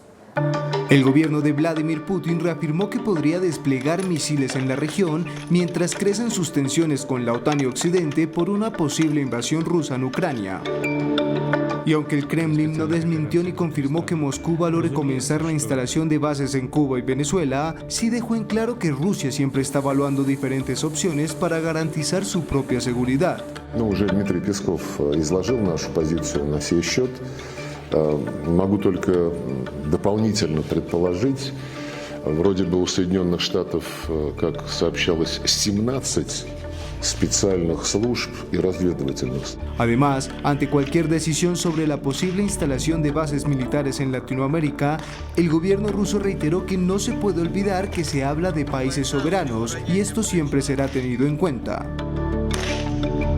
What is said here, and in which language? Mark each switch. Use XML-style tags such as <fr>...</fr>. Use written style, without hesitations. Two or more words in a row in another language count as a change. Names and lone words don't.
<es>El gobierno de Vladimir Putin reafirmó que podría desplegar misiles en la región mientras crecen sus tensiones con la OTAN y Occidente por una posible invasión rusa en Ucrania. Y aunque el Kremlin no desmintió ni confirmó que Moscú valore comenzar la instalación de bases en Cuba y Venezuela, sí dejó en claro que Rusia siempre está evaluando diferentes opciones para garantizar su propia seguridad.</es> <ru>Уже Дмитрий Песков изложил нашу позицию на сей счет. Могу только дополнительно предположить, вроде бы у Соединенных Штатов, как сообщалось, 17 специальных служб y разведывательных.</ru> <es>Además, ante cualquier decisión sobre la posible instalación de bases militares en Latinoamérica, el gobierno ruso reiteró que no se puede olvidar que se habla de países soberanos y esto siempre será tenido en cuenta.</es>